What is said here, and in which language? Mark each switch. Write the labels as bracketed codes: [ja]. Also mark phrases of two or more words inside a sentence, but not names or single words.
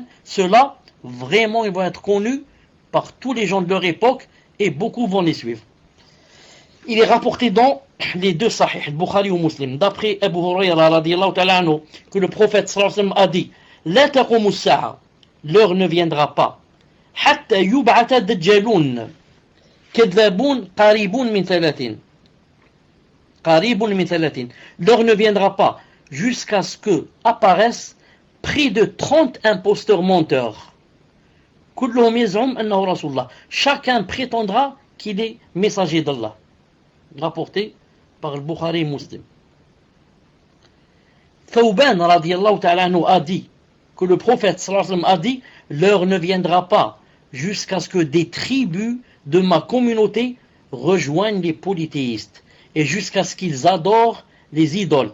[fr] Ceux-là, vraiment, ils vont être connus par tous les gens de leur époque et beaucoup vont les suivre. Il est rapporté dans les deux sahih, Bukhari ou Muslim, d'après Abu Hurayra [ar] رضي الله تعالى عنه, [fr] que le prophète [ar] صلى الله عليه وسلم [fr] a dit [ar] لا تقوم الساعة, [fr] l'heure ne viendra pas, [ar] حتى يبعث دجالون كذابون قريب من ثلاثين. قريب من ثلاثين. [fr] L'heure ne viendra pas jusqu'à ce que apparaissent près de 30 imposteurs menteurs. [ar] كلهم يزعم أنه رسول الله. [fr] Chacun prétendra qu'il est messager d'Allah. Rapporté par le Bukhari et Muslim. Thawban [ar] رضي الله تعالى عنه [fr] a dit que le prophète [ar] صلى الله عليه وسلم [fr] a dit l'heure ne viendra pas jusqu'à ce que des tribus de ma communauté rejoignent les polythéistes et jusqu'à ce qu'ils adorent les idoles.